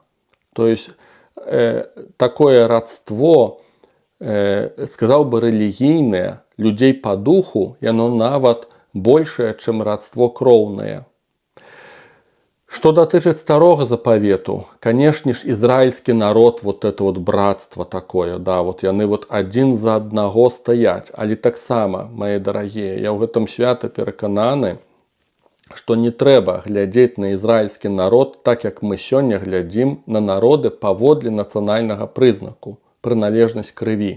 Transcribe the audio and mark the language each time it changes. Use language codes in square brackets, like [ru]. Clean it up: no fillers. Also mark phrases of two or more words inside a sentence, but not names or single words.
[ru] То есть такое родство, [be] сказаў бы, рэлігійнае, людзей па духу, яно нават большее, чым родство кроўнае. Что датычыць старога запавету, канешне ж, ізраільскі народ, [ru] вот это вот братство такое, вот [be] яны вот адзін за аднаго стаяць. Але таксама, мае дарагія, я ў гэтым свята перакананы, што не трэба глядзець на ізраільскі народ так, як мы сёння глядзім на народы паводле нацыянальнага прызнаку, прыналежнасць крыві.